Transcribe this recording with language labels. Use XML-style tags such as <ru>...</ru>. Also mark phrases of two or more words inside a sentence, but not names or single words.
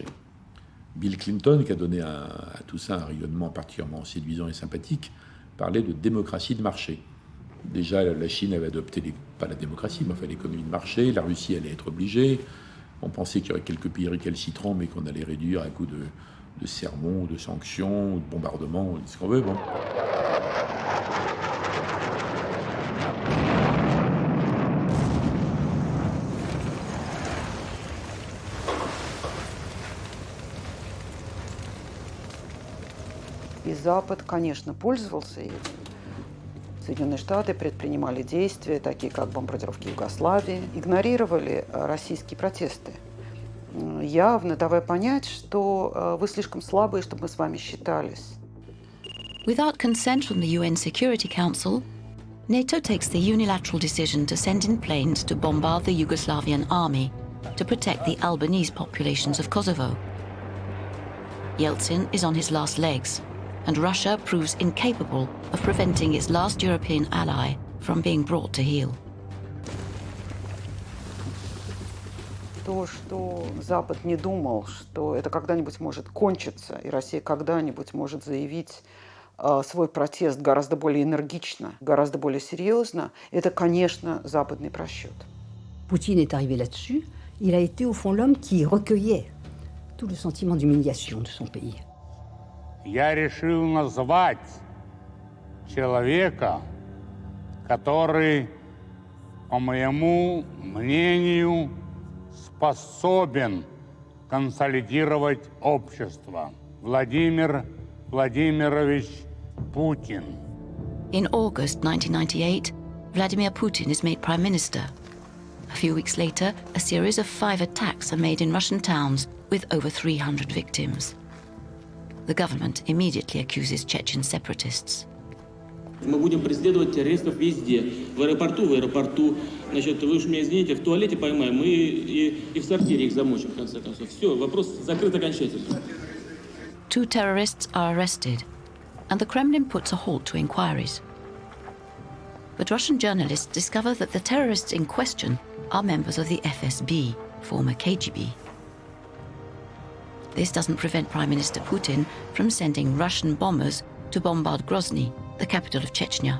<fr>Bill Clinton, qui a donné à tout ça un rayonnement particulièrement séduisant et sympathique, parlait de démocratie de marché. Déjà, la Chine avait adopté, pas la démocratie, mais enfin l'économie de marché, la Russie allait être obligée. On pensait qu'il y aurait quelques pays récalcitrants, mais qu'on allait réduire à coup de sermons, de sanctions, de bombardements, ce qu'on veut. Bon.</fr> <ru>И Запад, конечно, пользовался этим. Соединенные Штаты предпринимали действия, такие как бомбардировки Югославии, игнорировали российские протесты, явно давая понять, что вы слишком слабые, чтобы мы с вами считались.</ru> <en>Without consent from the UN Security Council, NATO takes the unilateral decision to send in planes to bombard the Yugoslavian army to protect the Albanese populations of Kosovo. Yeltsin is on his last legs, and Russia proves incapable of preventing its last European ally from being brought to heel.</en> <ru>То, что Запад не думал, что это когда-нибудь может кончиться, и Россия когда-нибудь может заявить свой протест гораздо более энергично, гораздо более серьезно, это, конечно, западный просчет.</ru> <fr>Poutine est arrivé là-dessus. Il a été au fond l'homme qui recueillait tout le sentiment d'humiliation de son pays.</fr> <ru>Я решил назвать человека, который, по моему мнению, способен консолидировать общество. Владимир Владимирович Putin.</ru> <en>In August 1998, Vladimir Putin is made prime minister. A few weeks later, a series of 5 attacks are made in Russian towns with over 300 victims. The government immediately accuses Chechen separatists.</en> <ru>Мы будем преследовать террористов везде. В аэропорту. Значит, вы уж меня извините, в туалете поймаем, мы и в сортире их замочим, в конце концов. Все, вопрос закрыт окончательно.</ru> <en>2 terrorists are arrested, and the Kremlin puts a halt to inquiries. But Russian journalists discover that the terrorists in question are members of the FSB, former KGB. This doesn't prevent Prime Minister Putin from sending Russian bombers to bombard Grozny, the capital of Chechnya.</en>